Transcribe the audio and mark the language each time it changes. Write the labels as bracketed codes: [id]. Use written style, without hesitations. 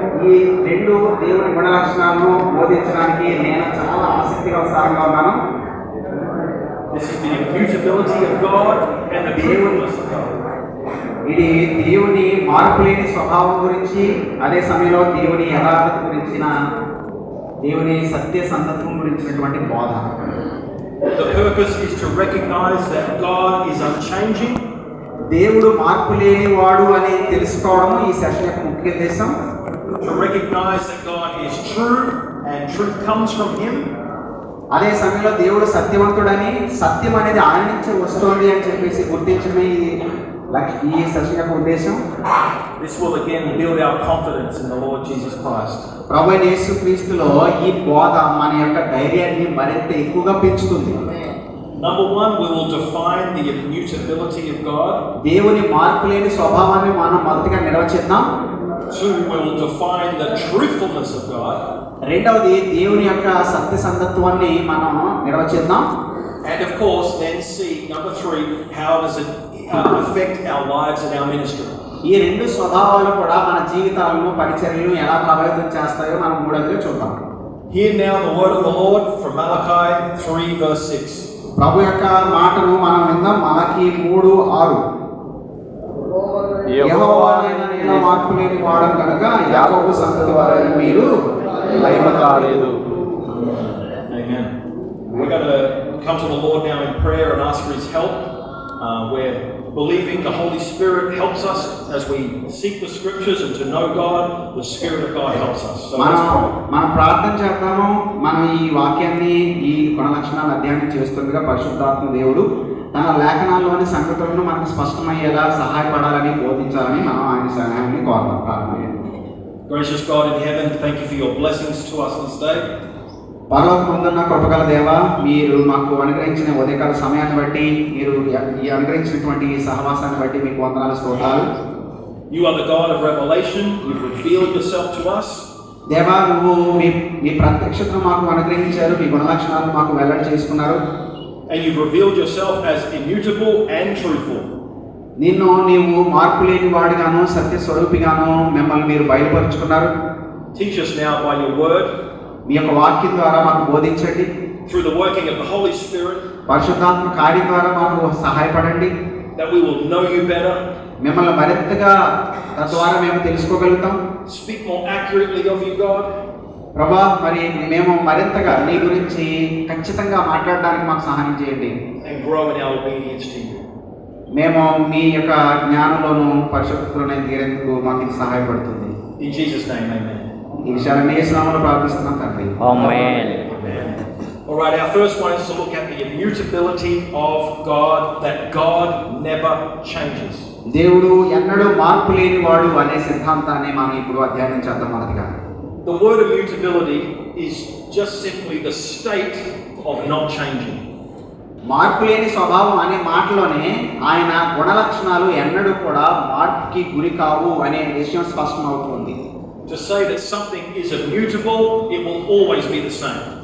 [te] ఈ రెండు దేవుని గుణ లక్షణాలను బోధించడానికి నేను చాలా ఆసక్తిగా ఉత్సాహంగా ఉన్నాను. [en] This is the immutability of God and the truthfulness of God. [te] ఇది దేవుని మార్పులేని స్వభావం గురించి, అదే సమయంలో దేవుని యథార్థత గురించిన, దేవుని సత్యసంధత్వం గురించినటువంటి బోధ. [en] The purpose is to recognize that God is unchanging. [te] దేవుడు మార్పు లేని వాడు అని తెలుసుకోవడం ఈ సెషన్ యొక్క ముఖ్య ఉద్దేశం. [en] To recognize that God is true and truth comes from Him. [te] అదే సమయంలో దేవుడు సత్యవంతుడని, సత్యం అనేది ఆయన నుంచే వస్తుంది అని చెప్పేసి గుర్తించడమే ఈ సెషన్ యొక్క ఉద్దేశం. [en] This will again build our confidence in the Lord Jesus Christ. [te] ప్రభువైన యేసుక్రీస్తులో ఈ బోధ మన యొక్క ధైర్యాన్ని మరింత ఎక్కువగా పెంచుతుంది. [en] Number one, we will define the immutability of God. [te] దేవుని మార్పులేని స్వభావాన్ని మనం మొదటిగా నిర్వచిద్దాం. [en] Two, we will define the truthfulness of God. [te] రెండవది దేవుని యొక్క సత్యసంధత్వాన్ని మనం నిర్వచిద్దాం. [en] And of course, then see, number three, how does it affect our lives and our ministry? [te] ఈ రెండు స్వభావాలు కూడా మన జీవితాలను, పరిచర్యలను ఎలా ప్రభావితం చేస్తాయో మనం మూడవదిగా చూద్దాం. [en] Hear now the word of the Lord from Malachi 3 verse 6. [te] ప్రభు యొక్క మాటను మనం విందాం. మలాకి 3:6. యెహోవానైన నేను మార్పు లేని వాడను కనుక యాకోబు సంతతి వారైన మీరు లయము కాలేదు. [en] Amen. We're going to come to the Lord now in prayer and ask for His help. We're believing the Holy Spirit helps us as we seek the Scriptures and to know God. The Spirit of God helps us. So [te] మనం ప్రార్థన చేద్దాము. మనం ఈ వాక్యాన్ని, ఈ గుణ లక్షణాలను అధ్యయనం చేస్తుండగా పరిశుద్ధాత్మ దేవుడు తన లేఖనాల్లోని సంగతులను మనకు స్పష్టమయ్యేలా సహాయపడాలని, బోధించాలని మనం ఆయన సహాయాన్ని కోరుతాం. ప్రార్థన. [en] Gracious God in heaven, thank you for your blessings to us this day. [te] పరలోకమందున్న కృపగల దేవా, మీరు మాకు అనుగ్రహించిన ఉదయకాల సమయాన్ని బట్టి, మీరు ఈ అనుగ్రహించినటువంటి సహవాసాన్ని బట్టి మీకు వందనాలు, స్తోత్రాలు. [en] You are the God of revelation. You've revealed yourself to us. [te] దేవా, నువ్వు మీ ప్రత్యక్షతను మాకు అనుగ్రహించారు, మీ గుణ లక్షణాలను మాకు వెల్లడి చేసుకున్నారు. [en] And you've revealed yourself as immutable and truthful. [te] నీవు మార్పు లేని వాడిగాను, సత్య స్వరూపిగాను మిమ్మల్ని మీరు బయలుపరుచుకున్నారు. [en] Teach us now by your word. [te] మీ యొక్క వాక్యం ద్వారా మాకు బోధించండి. [en] Through the working of the Holy Spirit. [te] పరిశుద్ధాత్మ కార్యం ద్వారా మాకు సహాయపడండి. [en] That we will know you better. [te] మిమ్మల్ని మరింతగా తద్వారా మేము తెలుసుకోగలుగుతాం. [en] Speak more accurately of you, God. [te] ప్రభా, మరి మేము మరింతగా నీ గురించి ఖచ్చితంగా మాట్లాడడానికి మాకు సహాయం చేయండి. [en] And grow in our obedience to you. [te] మేము మీ యొక్క జ్ఞానంలోను, పరిశుద్ధతలోనే తీరేందుకు మాకు ఇది సహాయపడుతుంది. [en] In Jesus' name, amen. [te] ఈ విషయాలన్నీ యేసు నామములో ప్రార్థిస్తున్నాం తండ్రి. [en] Amen. All right, our first one is to look at the immutability of God, that God never changes. [te] దేవుడు ఎన్నడూ మార్పు లేని వాడు అనే సిద్ధాంతాన్ని మనం ఇప్పుడు అధ్యయనం చేద్దాం. మొదటిగా [en] the word immutability is just simply the state of not changing. [te] మార్పు లేని స్వభావం అనే మాటలోనే ఆయన గుణ లక్షణాలు ఎన్నడూ కూడా మార్పుకి గురి కావు అనే విషయం స్పష్టమవుతుంది. [en] To say that something is immutable, it will always be the same.